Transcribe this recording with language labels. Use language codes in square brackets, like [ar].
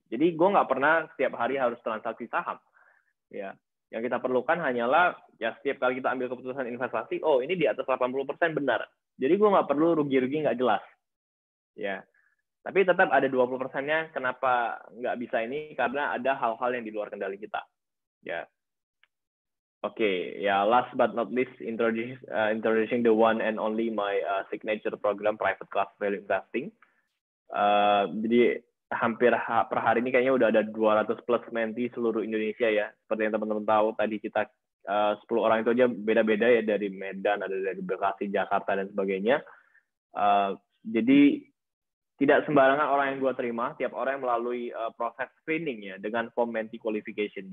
[id] Jadi gue nggak pernah setiap hari harus transaksi saham. Ya, yang kita perlukan hanyalah ya setiap kali kita ambil keputusan investasi, oh ini di atas 80% benar. Jadi gue nggak perlu rugi-rugi nggak jelas. Ya, tapi tetap ada 20%-nya kenapa nggak bisa ini, karena ada hal-hal yang di luar kendali kita. [en] Ya, oke, ya last but not least, introducing the one and only my signature program Private Class Value Investing. [id] Jadi hampir per hari ini kayaknya udah ada 200 plus menti seluruh Indonesia ya. Seperti yang teman-teman tahu, tadi kita 10 orang itu aja beda-beda ya, dari Medan, ada dari Bekasi, Jakarta, dan sebagainya. Jadi tidak sembarangan orang yang gue terima, tiap orang yang melalui proses screening ya, dengan form menti qualification.